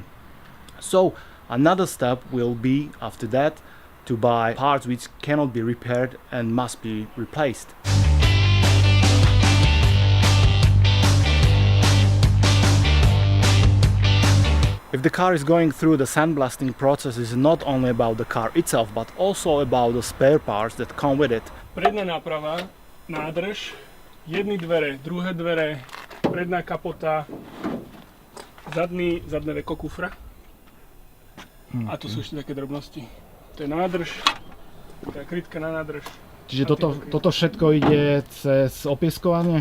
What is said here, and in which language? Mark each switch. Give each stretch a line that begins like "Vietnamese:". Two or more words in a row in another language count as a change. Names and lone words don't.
English: So another step will be after that to buy parts which cannot be repaired and must be replaced. If the car is going through the sandblasting process, it's not only about the car itself, but also about the spare parts that come with it.
Slovak: Predná náprava, nádrž, jedny dvere, druhé dvere, predná kapota, zadné veko kufra. A tu sú ešte také drobnosti. To je nádrž, tá krytka na nádrž. Čiže toto všetko ide cez opieskovanie?